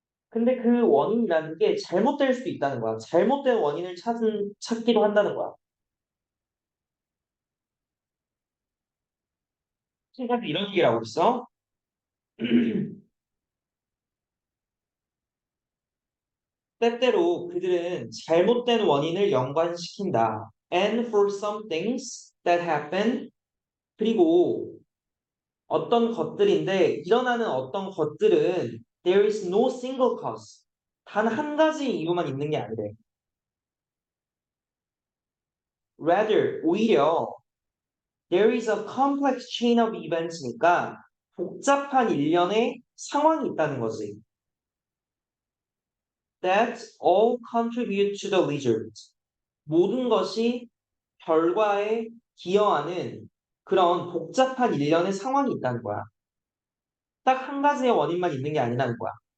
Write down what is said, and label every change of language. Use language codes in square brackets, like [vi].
[ko] 근데 그 원인이라는 게 잘못될 수도 있다는 거야. 잘못된 원인을 찾기도 한다는 거야. 지금까지 이런 얘기를 하고 있어. 때때로 그들은 잘못된 원인을 연관시킨다. [en] And for some things that happen, [ko] 그리고 어떤 것들인데 일어나는 어떤 것들은 [en] there is no single cause. [ko] 단 한 가지 이유만 있는 게 아니래. [en] Rather, [ko] 오히려 [en] there is a complex chain of events니까 [ko] 복잡한 일련의 상황이 있다는 거지. [en] That all contribute to the result. [ko] 모든 것이 결과에 기여하는 그런 복잡한 일련의 상황이 있다는 거야. 딱 한 가지의 원인만 있는 게 아니라는 거야.